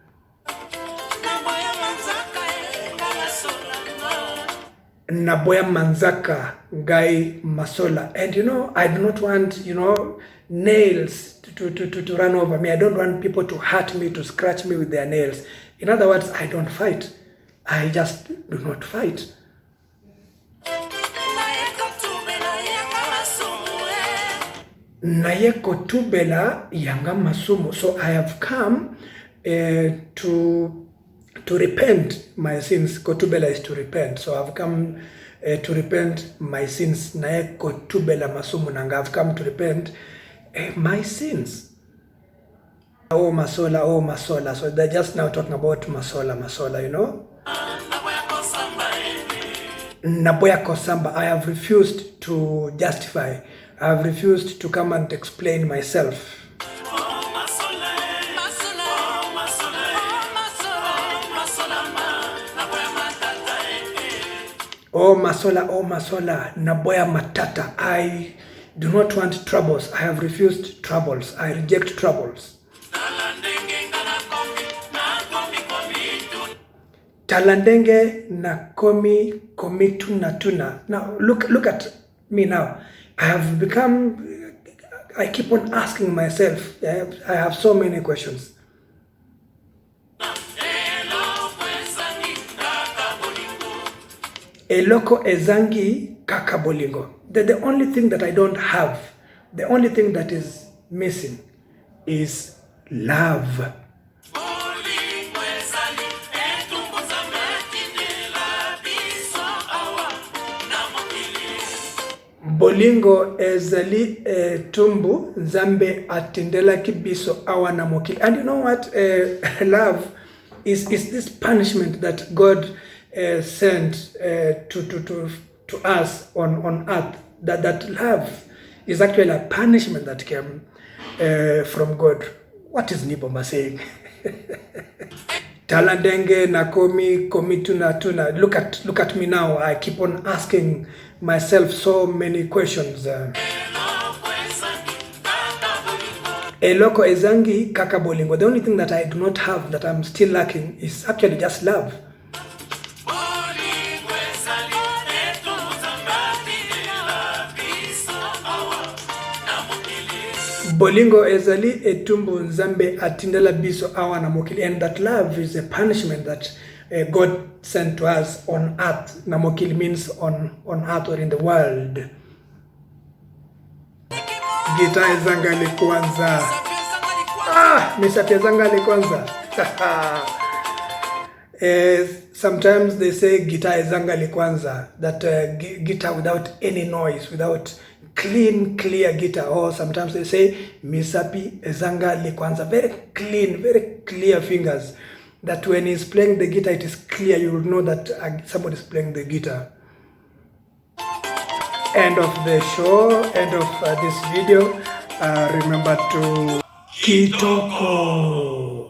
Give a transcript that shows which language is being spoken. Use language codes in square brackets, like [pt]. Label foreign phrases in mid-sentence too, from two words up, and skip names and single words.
[ln] Naboya Manzaka, Guy Masola. [en] And you know, I do not want, you know, nails to run over me. I don't want people to hurt me, to scratch me with their nails. In other words, I don't fight. I just do not fight. [ln] Nayeko tubela yanga masumu. [en] So I have come to repent my sins. Kotubela is to repent. So I've come to repent my sins. [ln] Nae kotubela masumu nanga. [en] I've come to repent my sins. Oh Masola, oh Masola. So they're just now talking about Masola, you know. [ln] Naboya Kosamba. [en] I have refused to justify. I have refused to come and explain myself. [ln] Oh Masola, Naboya Matata. [en] I do not want troubles. I have refused troubles. I reject troubles. [ln] Talandenge na komi tuna tuna. [en] Now look at me now. I have become, I keep on asking myself, I have so many questions. [ln] Eloko ezangi kakabolingo. [en] The only thing that I don't have, the only thing that is missing is love. [ln] Bolingo ezali tumbu nzambe atindela kibiso awa na mokili. [en] And you know what? Love is this punishment that God sent to us on earth. That love is actually a punishment that came from God. What is Nyboma saying? [ln] Talandenge na komi tuna. [en] Look at me now. I keep on asking myself so many questions. [ln] Eloko ezangi kakabolingo. [en] The only thing that I do not have, that I'm still lacking, is actually just love. [ln] Bolingo ezali etumbu nzambe atindela biso awa na mokili. [en] And that love is a punishment that God sent to us on earth. [ln] Na mokili [en] means on earth or in the world. [ln] Gita ezanga le kwanza. Misati ezanga le kwanza. [en] Sometimes they say [ln] gita ezanga le kwanza. [en] That guitar without any noise, without clear guitar. Or sometimes they say [ln] misapi ezanga le kwanza. [en] Very clean, very clear fingers. That when he's playing the guitar, it is clear. You will know that somebody is playing the guitar. End of the show, end of this video. Remember to Kitoko.